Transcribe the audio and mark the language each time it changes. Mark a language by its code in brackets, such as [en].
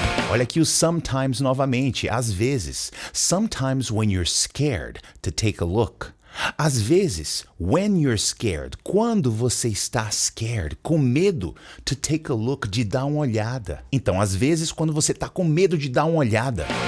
[pt] Olha aqui o sometimes novamente, às vezes. [en] Sometimes when you're scared to take a look. [pt] Às vezes, [en] when you're scared, [pt] quando você está scared, com medo, [en] to take a look, [pt] de dar uma olhada. Então, às vezes, quando você está com medo de dar uma olhada.